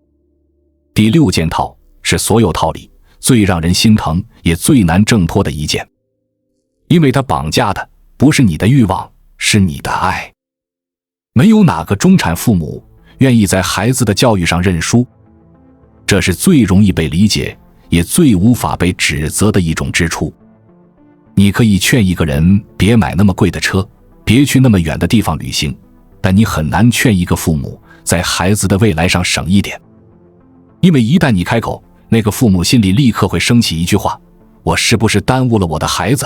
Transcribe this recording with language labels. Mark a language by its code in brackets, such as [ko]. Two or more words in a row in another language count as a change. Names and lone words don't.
[zh] 第6件套是所有套裡最讓人心疼也最難掙脫的一件，因為它綁架的不是你的慾望，是你的愛。沒有哪個中產父母願意在孩子的教育上認輸，這是最容易被理解也最無法被指責的一種支出。你可以勸一個人別買那麼貴的車，別去那麼遠的地方旅行，但你很難勸一個父母在孩子的未來上省一點。因為一旦你開口，那個父母心裡立刻會升起一句話： 我是不是耽誤了我的孩子？